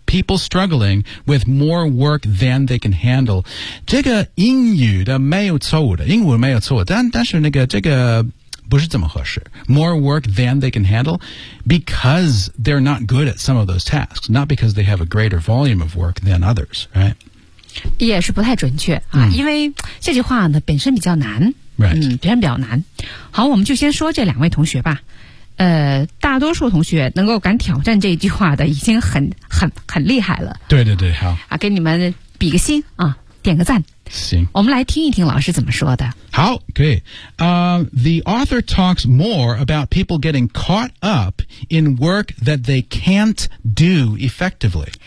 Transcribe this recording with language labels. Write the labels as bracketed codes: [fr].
[en] People struggling with more work than they can handle. [zh] 这个英语的没有错误的，英文没有错误，但是那个这个。不是这么合适。 [en] More work than they can handle because they're not good at some of those tasks, not because they have a greater volume of work than others, right? [zh] 也是不太准确、啊 mm. 因为这句话呢本身比较难、 [en] right. [zh] 嗯、别人比较难。好，我们就先说这两位同学吧。大多数同学能够敢挑战这句话的已经很厉害了。对对对，好。啊、给你们比个心啊，点个赞。行，我们来听一听老师怎么说的。好，可以。 [en] The author talks more about people getting caught up in work that they can't do effectively.